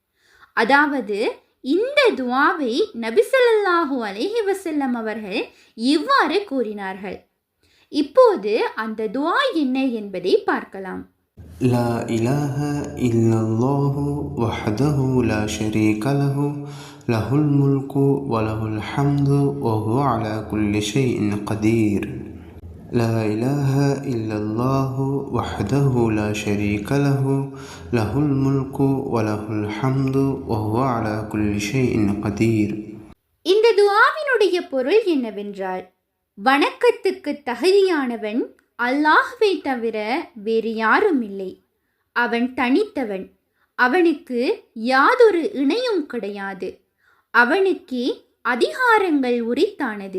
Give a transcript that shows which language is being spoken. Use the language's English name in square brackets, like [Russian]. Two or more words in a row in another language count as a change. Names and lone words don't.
[Tamil] அதாவது இந்த துஆவை நபி [Arabic] صلى الله عليه وسلم [Tamil] அவர்கள் இவ்வாறு கூறினார்கள். இப்போது அந்த துஆ என்ன என்பதை பார்க்கலாம். [Arabic] لا إله إلا الله وحده لا شريك له له الملك وله الحمد وهو على كل شيء قدير. لا إله إلا الله وحده لا شريك له له الملك وله الحمد وهو على كل شيء قدير. [Tamil] இந்த துஆவினுடைய பொருள் என்னவென்றால், வணக்கத்துக்கு தகுதியானவன் அல்லாஹ்வை தவிர வேறு யாரும் இல்லை. அவன் தனித்தவன். அவனுக்கு யாதொரு இணையும் கிடையாது. அவனுக்கே அதிகாரங்கள் உரித்தானது.